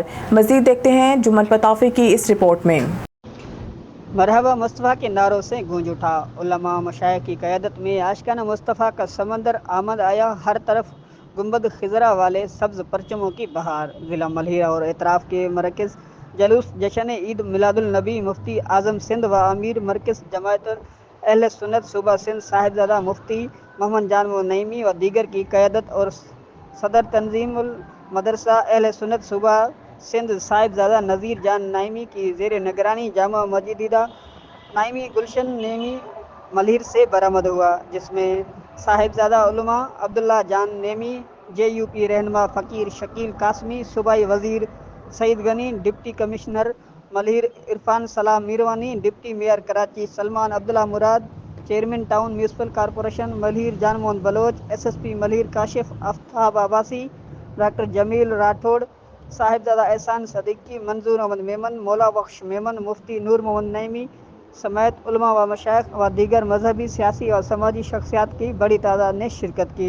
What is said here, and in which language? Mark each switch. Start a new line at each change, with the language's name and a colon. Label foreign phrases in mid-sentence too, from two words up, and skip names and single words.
Urdu: مزید دیکھتے ہیں جمن پتافی کی اس رپورٹ میں. مرحبا مصطفیٰ کے نعروں سے گونج اٹھا۔ علماء مشائخ کی قیادت میں عاشقان مصطفیٰ کا سمندر آمد آیا. ہر طرف گنبد خضریٰ والے سبز پرچموں کی بہار. ضلع ملہیا اور اطراف کے مرکز جلوس جشن عید میلادالنبی مفتی اعظم سندھ و امیر مرکز جماعت اہل سنت صوبہ سندھ صاحبزادہ مفتی محمد جانوو نعیمی و دیگر کی قیادت اور صدر تنظیم المدارس اہل سنت صوبہ سندھ صاحبزادہ نذیر جان نعیمی کی زیر نگرانی جامع مسجدہ نعیمی گلشن نعیمی ملہیر سے برآمد ہوا، جس میں صاحبزادہ علماء عبداللہ جان نعیمی، JUP رہنما فقیر شکیل قاسمی، صوبائی وزیر سعید غنی، ڈپٹی کمشنر ملہیر عرفان سلام میروانی، ڈپٹی میئر کراچی سلمان عبداللہ مراد, چیئرمین ٹاؤن میونسپل کارپوریشن ملہیر جان موہن بلوچ، SSP ملہیر کاشف آفتاب عباسی، ڈاکٹر جمیل راٹھوڑ، صاحبزادہ احسان صدیقی، منظور احمد میمن، مولا بخش میمن، مفتی نور محمد نعیمی سمیت علماء و مشائخ و دیگر مذہبی، سیاسی اور سماجی شخصیات کی بڑی تعداد نے شرکت کی۔